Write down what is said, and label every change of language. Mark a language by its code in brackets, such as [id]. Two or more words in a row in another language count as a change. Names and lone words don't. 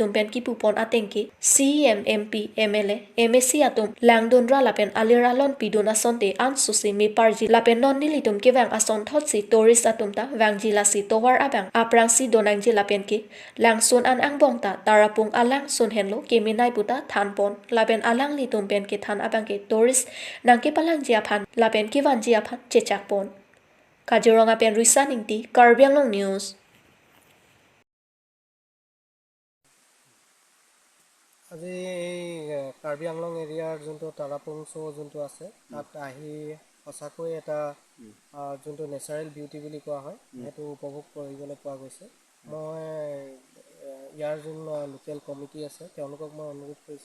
[mjw] tumpen ki pupon atengki CMMP MLA MSC atum langdonra lapen aliralon piduna sonte an susi mi parji lapen non ni litum ke wang ason thotsi tourist atum ta wangji lasi towar abang aprangsi donangji lapen ki langsun an angbongta tarapung alang sun henlo keminai puta thanpon lapen alang li tumpen ke than abang ke tourist nangke palang ji aphan lapen ki wanji aphan chechak pon Kaziranga pen Risa Ningti Karbi Anglong News [as] আজি কাৰ্বি আংলং এৰিয়াৰ যোনটো তাৰাপুং শ্ব' যোনটো আছে তাত আহি সঁচাকৈ এটা যোনটো [en] natural beauty [as] বুলি কোৱা হয় সেইটো উপভোগ কৰিবলৈ পোৱা গৈছে মই ইয়াৰ যোন [en] local committee [as] আছে তেওঁলোকক মই অনুৰোধ কৰিছোঁ